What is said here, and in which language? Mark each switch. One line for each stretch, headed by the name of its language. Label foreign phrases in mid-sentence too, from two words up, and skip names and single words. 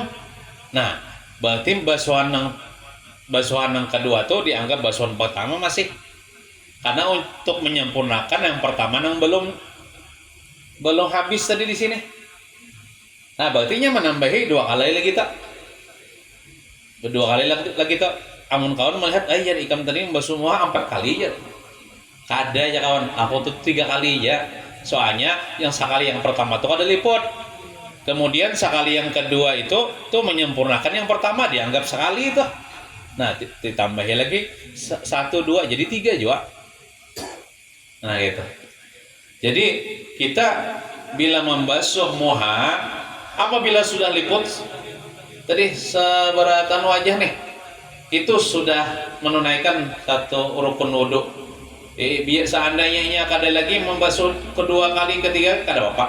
Indonesian: Nah, berarti basuhan yang kedua tuh dianggap basuhan pertama masih, karena untuk menyempurnakan yang pertama yang belum habis tadi di sini. Nah, berarti menambahi 2 kali lagi tak. 2 kali lagi tak.
Banjar: Amun kawan melihat ya ikam tadi basuh muha 4 kali ya. Kada ya kawan, aku tuh 3 kali ya.
Indonesian: Soalnya yang sekali yang pertama tuh ada liput. Kemudian sekali yang kedua itu tuh menyempurnakan yang pertama, dianggap sekali itu. Nah, ditambahi lagi 1 2 jadi 3 juga. Nah, gitu. Jadi kita bila membasuh muha apabila sudah liput tadi seberatan wajah nih, itu sudah menunaikan 1 rukun wudhu.
Banjar: Biar seandainya kada lagi membasuh kedua kali, ketiga kada apa.